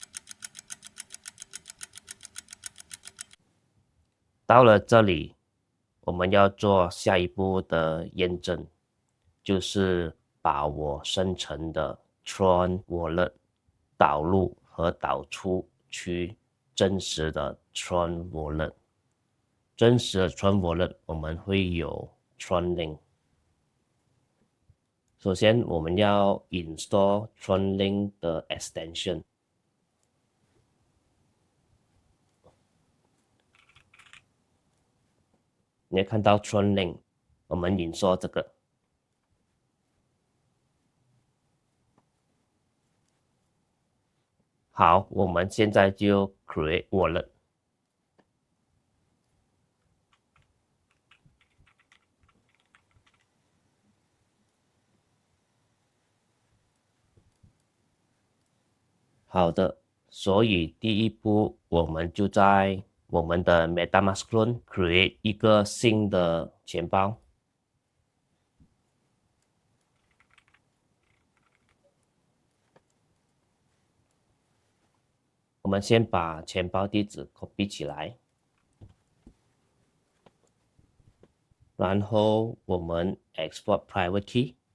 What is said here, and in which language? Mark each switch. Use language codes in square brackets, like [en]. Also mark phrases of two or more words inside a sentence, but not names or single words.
[zh] 到了這裡， 我們要做下一步的驗證，就是把我生成的 Tron Wallet 導入和導出去真實的 Tron Wallet。真實的 Tron Wallet 我們會有 Tron Link。首先我們要 install Tron Link 的 extension。你會看到 Tron Link， 我們install這個。好，我們現在就 [en] create wallet。 [zh] 好的，所以第一步我們就在我們的 MetaMask Clone create 一個新的錢包。我們先把錢包地址 copy 起來，然後我們 [en] export private key。